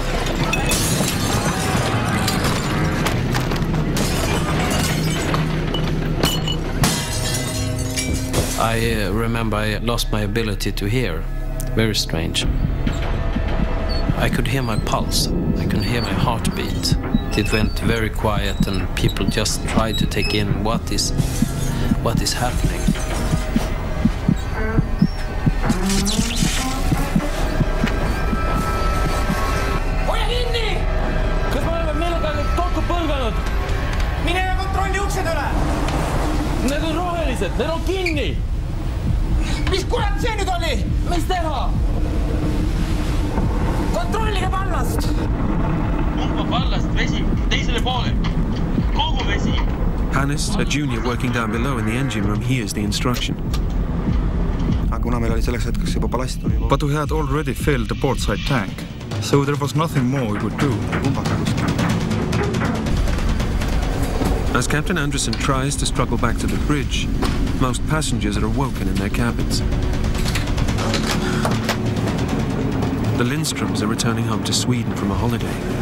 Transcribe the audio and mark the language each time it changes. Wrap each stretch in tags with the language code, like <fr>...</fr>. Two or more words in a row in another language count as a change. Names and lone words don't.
<en>I remember I lost my ability to hear. Very strange. I could hear my pulse. I could hear my heartbeat. It went very quiet, and people just tried to take in what is happening.</en> <et>Hoia kinni! Kas me oleme millegagi kokku põlganud? Mine ja kontrolli uksed üle! Need on rohelised, need on kinni! Mis kurat see nüüd oli? Mis teha? Kontrollige pallast! Pumpa pallast vesi teisele poole. Kogu vesi.</et> <en>Hannes, a junior working down below in the engine room, hears the instruction.</en> <et>kuna meil oli selleks hetkeks juba ballast.</et> <en>But we had already filled the portside tank, so there was nothing more we could do. As Captain Anderson tries to struggle back to the bridge, most passengers are awoken in their cabins. The Lindstroms are returning home to Sweden from a holiday.</en>